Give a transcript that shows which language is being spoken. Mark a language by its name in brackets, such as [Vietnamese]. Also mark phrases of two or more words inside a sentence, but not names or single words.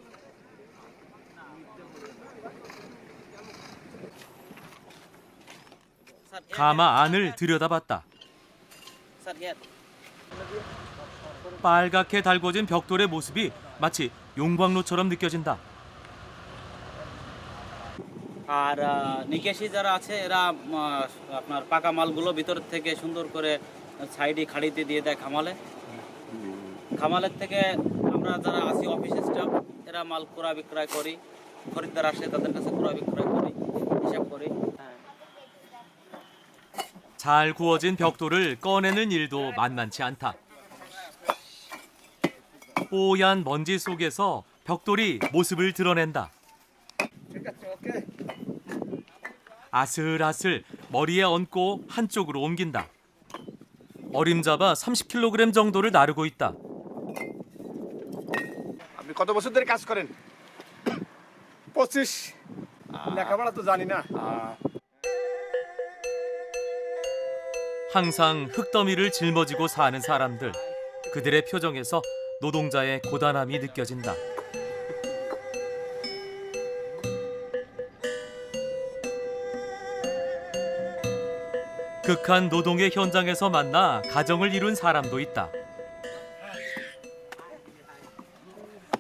[Korean] 가마 안을 들여다봤다. 빨갛게 달궈진 벽돌의 모습이 마치 용광로처럼 느껴진다. [Bangla] আর নিকাশি যারা আছে এরা আপনার পাকা মালগুলো ভিতর থেকে সুন্দর করে সাইডে খাড়িতে দিয়ে দেয় খামালের থেকে আমরা যারা আছি [English] office staff [Bangla] এরা মাল ক্রয় বিক্রয় করি, খরিদ্দার আসে তাদের কাছে ক্রয় বিক্রয় করি, হিসাব করি। [Korean] 잘 구워진 벽돌을 꺼내는 일도 만만치 않다. 뽀얀 먼지 속에서 벽돌이 모습을 드러낸다. 아슬아슬 머리에 얹고 한쪽으로 옮긴다. 어림잡아 30kg 정도를 나르고 있다. [Bangla] আপনি কত বছর ধরে কাজ করেন? 25। লেখাপড়া তো জানি না। [Korean] 항상 흙더미를 짊어지고 사는 사람들. 그들의 표정에서 노동자의 고단함이 느껴진다. 극한 노동의 현장에서 만나 가정을 이룬 사람도 있다.